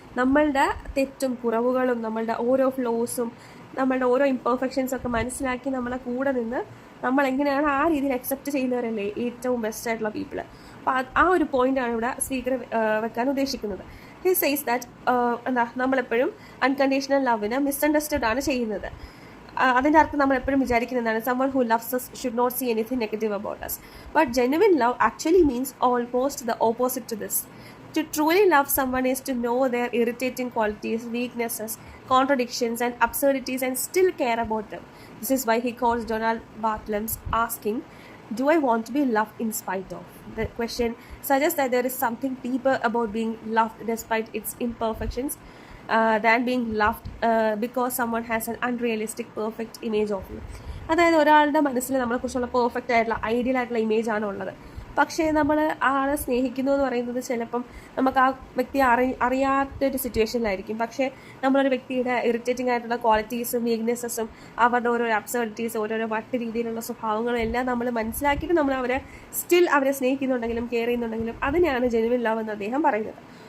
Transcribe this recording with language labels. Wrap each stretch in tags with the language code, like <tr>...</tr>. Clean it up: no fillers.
<ml>നമ്മളുടെ തെറ്റും കുറവുകളും നമ്മളുടെ ഓരോ ഫ്ലോസും നമ്മളുടെ ഓരോ ഇംപെർഫെക്ഷൻസൊക്കെ മനസ്സിലാക്കി നമ്മളെ കൂടെ നിന്ന് നമ്മളെങ്ങനെയാണ് ആ രീതിയിൽ അക്സെപ്റ്റ് ചെയ്യുന്നവരല്ലേ ഏറ്റവും ബെസ്റ്റ് ആയിട്ടുള്ള പീപ്പിൾ. അപ്പോൾ ആ ഒരു പോയിൻ്റാണ് ഇവിടെ സ്പീക്കർ വെക്കാൻ ഉദ്ദേശിക്കുന്നത്.</ml> <en>he says that</en> <ml>നമ്മളെപ്പോഴും അൺകണ്ടീഷണൽ ലവിനെ മിസ്അണ്ടർസ്റ്റുഡ് ആണ് ചെയ്യുന്നത്. അതിൻ്റെ അർത്ഥം നമ്മളെപ്പോഴും വിചാരിക്കുന്നതാണ്</ml> <en>someone who loves us should not see anything negative about us. But genuine love actually means almost the opposite to this. To truly love someone is to know their irritating qualities, weaknesses, contradictions, and absurdities and still care about them. This is why he calls Donald Barthelmess asking, "Do I want to be loved in spite of?" The question suggests that there is something deeper about being loved despite its imperfections than being loved because someone has an unrealistic perfect image of you.</en> <ml>അതായത് ഒരാളുടെ മനസ്സിൽ നമ്മളെക്കുറിച്ചുള്ള perfect ആയിട്ടുള്ള ideal ആയിട്ടുള്ള image ആണ് ഉള്ളത്. പക്ഷേ നമ്മൾ ആളെ സ്നേഹിക്കുന്നു എന്ന് പറയുന്നത് ചിലപ്പം നമുക്ക് ആ വ്യക്തി അറിയാത്തൊരു സിറ്റുവേഷനിലായിരിക്കും. പക്ഷേ നമ്മളൊരു വ്യക്തിയുടെ ഇറിറ്റേറ്റിംഗ് ആയിട്ടുള്ള ക്വാളിറ്റീസും വീക്ക്നെസ്സസും അവരുടെ ഓരോ അബ്സർഡിറ്റീസ് ഓരോരോ മറ്റ് രീതിയിലുള്ള സ്വഭാവങ്ങളും എല്ലാം നമ്മൾ മനസ്സിലാക്കിയിട്ട് നമ്മൾ അവരെ സ്നേഹിക്കുന്നുണ്ടെങ്കിലും കെയർ ചെയ്യുന്നുണ്ടെങ്കിലും അതിനെയാണ് ജെനുവിൻ ലവ് എന്ന് അദ്ദേഹം പറയുന്നത്.</ml>